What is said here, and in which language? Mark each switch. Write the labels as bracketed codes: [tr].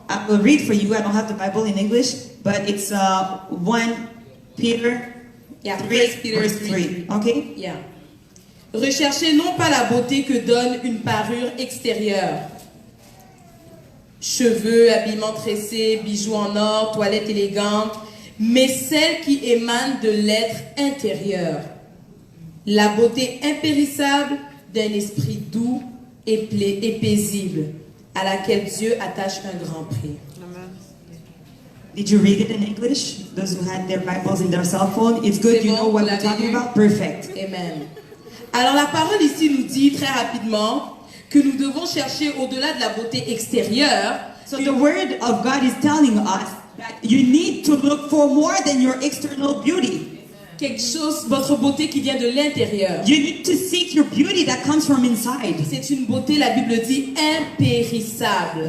[en] I will read for you. I don't have the Bible in English, but it's 1 Peter Yeah, 3, 1 Peter verse 3. Okay? Yeah. [fr] Recherchez non pas la beauté que donne une parure extérieure. Cheveux, habillement tressé, bijoux en or, toilette élégante, mais celle qui émane de l'être intérieur. La beauté impérissable d'un esprit doux et paisible, à laquelle Dieu attache un grand prix. [en] Did you read it in English? Those who had their Bibles in their cell phone, it's good. You know what we're talking about? Perfect. Amen. [fr] Alors la parole ici nous dit très rapidement que nous devons chercher au-delà de la beauté extérieure. [en] So the word of God is telling us that you need to look for more than your external beauty. [fr] Quelque chose, votre beauté qui vient de l'intérieur. [en] You need to seek your beauty that comes from inside. [fr] C'est une beauté, la Bible dit, impérissable.